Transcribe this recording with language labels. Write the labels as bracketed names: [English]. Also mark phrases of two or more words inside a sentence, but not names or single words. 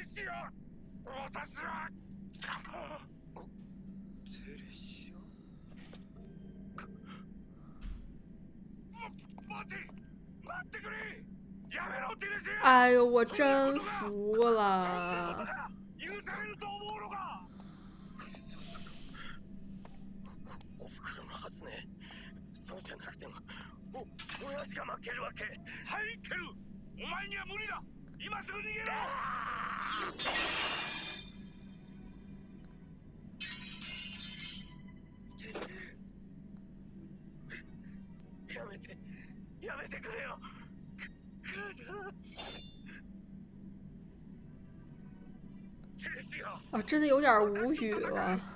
[Chinese] 哎呦，我真服了。 [Japanese] 親父が負けるわけ。はいける。お前には無理だ。今すぐ逃げろ。やめて、やめてくれよ。 [Chinese] 啊，真的有点无语了。